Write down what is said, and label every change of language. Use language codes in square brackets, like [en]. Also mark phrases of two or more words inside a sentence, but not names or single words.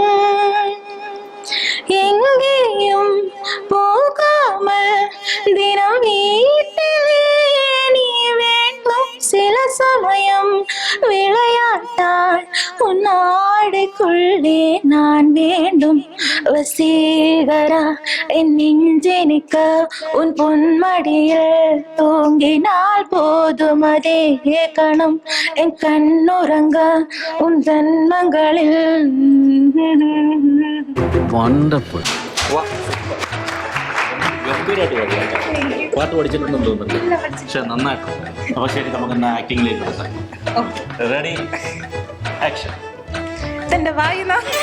[ta] எங்கேயும் போகாமல் தினம் வீட்டிலே நீ வேண்டும் சில சமயம் விளையாட்டால் உன் ஆடைக்குள்ளே நான் வேண்டும் வசீகரா என் நெஞ்செனிக்க உன் பொன்மடியில் தூங்கினால் போதும் அதே கணம் என் கண்ணுறங்க உன் ஜன்மங்களில். [ml] വണ്ടർഫുൾ. ഗംഭീരമായിട്ട് പാടിയാ. പാട്ട് പഠിച്ചിട്ടുണ്ടെന്ന് തോന്നുന്നില്ല, പക്ഷെ നന്നായിട്ട്. അപ്പൊ ശരി, നമുക്ക് എന്നാ ആക്ടിങ്ങിലേക്ക് എടുക്കാം. [en] ready, action. [ml] തന്റെ വായിന